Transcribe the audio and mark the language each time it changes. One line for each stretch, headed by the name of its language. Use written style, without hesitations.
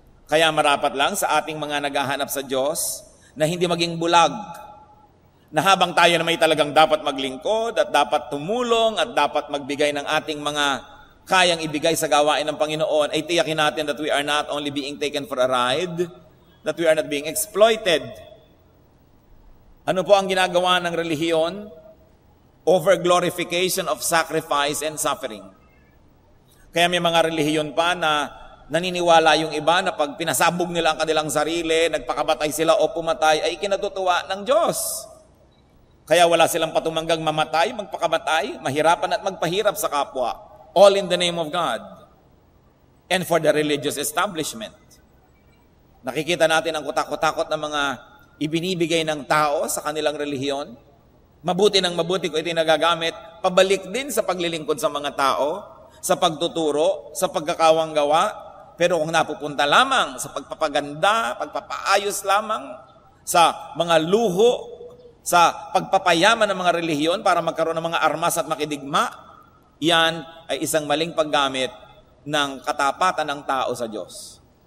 Filipino: Kaya marapat lang sa ating mga naghahanap sa Diyos na hindi maging bulag, na habang tayo na may talagang dapat maglingkod at dapat tumulong at dapat magbigay ng ating mga kayang ibigay sa gawain ng Panginoon, ay tiyakin natin
English: that we are not only being taken for a ride, that we are not being exploited.
Filipino: Ano po ang ginagawa ng relihiyon?
English: Over-glorification of sacrifice and suffering.
Filipino: Kaya may mga relihiyon pa na naniniwala yung iba na pag pinasabog nila ang kanilang sarili, nagpakabatay sila o pumatay, ay ikinatutuwa ng Diyos. Kaya wala silang patumanggang mamatay, magpakabatay, mahirapan at magpahirap sa kapwa.
English: All in the name of God. And for the religious establishment.
Filipino: Nakikita natin ang kutakot-takot na mga ibinibigay ng tao sa kanilang relihiyon. Mabuti ng mabuti kung ito nagagamit, pabalik din sa paglilingkod sa mga tao, sa pagtuturo, sa pagkakawang gawa. Pero kung napupunta lamang sa pagpapaganda, pagpapaayos lamang, sa mga luho, sa pagpapayaman ng mga relihiyon para magkaroon ng mga armas at makidigma, yan ay isang maling paggamit ng katapatan ng tao sa Diyos.